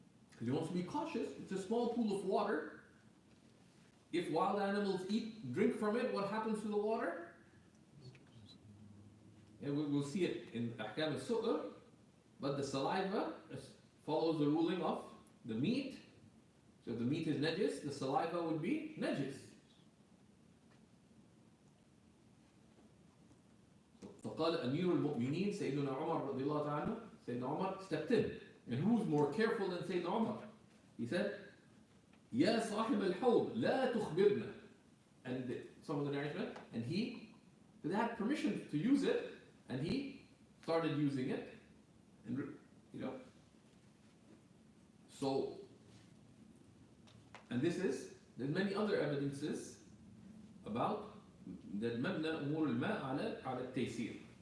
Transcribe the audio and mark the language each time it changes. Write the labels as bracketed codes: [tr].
[en] Because he wants to be cautious. It's a small pool of water. If wild animals drink from it, what happens to the water? And we'll see it in Ahkam al-Su'r, but the saliva follows the ruling of the meat. So if the meat is najis, the saliva would be najis. [ar] فقال أمير المؤمنين سيدنا عمر رضي الله تعالى عنه, [en] Sayyidina Umar stepped in. And who's more careful than Sayyidina Umar? [ar] He said, يا صاحب الحوض لا تخبرنا. [en] And some of the narration, and they had permission to use it, and he started using it. And so, and there's many other evidences about that [ar] مبنى أمور الماء على التيسير.